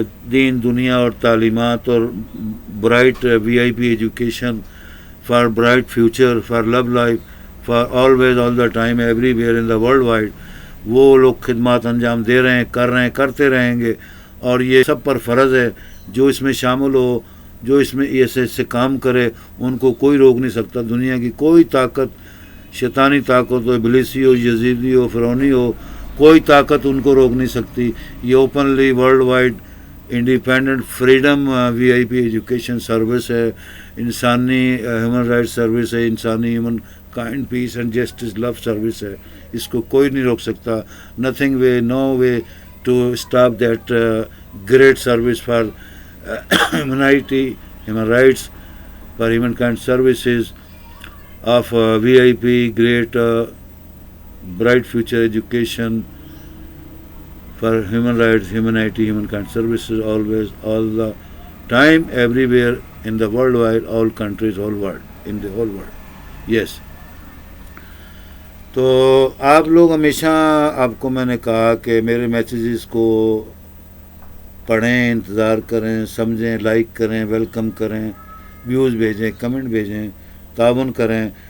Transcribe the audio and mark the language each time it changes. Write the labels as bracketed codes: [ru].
[ur] دین، دنیا اور تعلیمات اور [en] bright VIP education for bright future, for love life, for always, all the time, everywhere in the world wide, [ur] وہ لوگ خدمات انجام دے رہے ہیں، کر رہے ہیں، کرتے رہیں گے، اور یہ سب پر فرض ہے۔ جو اس میں شامل ہو، جو اس میں ایسے کام کرے، ان کو کوئی روک نہیں سکتا۔ دنیا کی کوئی طاقت، شیطانی طاقت ہو، ابلیسی ہو، یزیدی ہو، فرعونی ہو، کوئی طاقت ان کو روک نہیں سکتی۔ یہ [en] openly worldwide independent freedom V I P education service [ur] ہے، انسانی ہیومن رائٹس سروس ہے، انسانی [en] humankind peace and justice love service [ur] ہے. اس کو کوئی نہیں روک سکتا. [en] Nothing way, no way to stop that great service for humanity, human rights, for humankind services of V I P great bright future education for human rights, humanity, humankind services, always, all the time, everywhere in the worldwide, all countries, all world, in the whole world. Yes. [ur] تو آپ لوگ ہمیشہ، آپ کو میں نے کہا کہ میرے میسیجز کو پڑھیں، انتظار کریں، سمجھیں، لائک کریں، ویلکم کریں، ویوز بھیجیں، کمنٹ بھیجیں، تعاون کریں.